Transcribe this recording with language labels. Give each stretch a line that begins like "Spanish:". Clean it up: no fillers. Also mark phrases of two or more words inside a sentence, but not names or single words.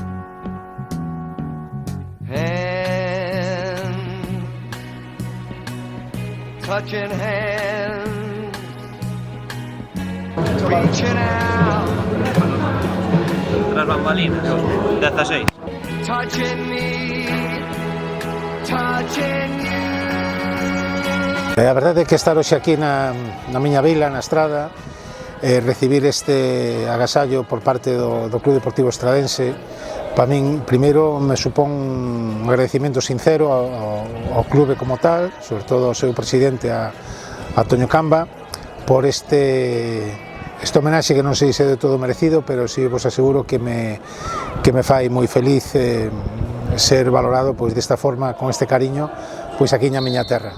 English: Hand, touching hands, reaching out.
Galician: Tras bambalinas, 16.
English: Touching me, touching you.
Galician: A verdade é que estar hoxe aquí na miña vila, na Estrada, recibir este agasallo por parte do Club Deportivo Estradense, para min, primeiro, me supón un agradecimento sincero ao clube como tal, sobre todo ao seu presidente, a Toño Camba, por este homenaxe que non sei se é de todo merecido, pero si vos aseguro que me fai moi feliz ser valorado pois desta forma, con este cariño, pois aquí na miña terra.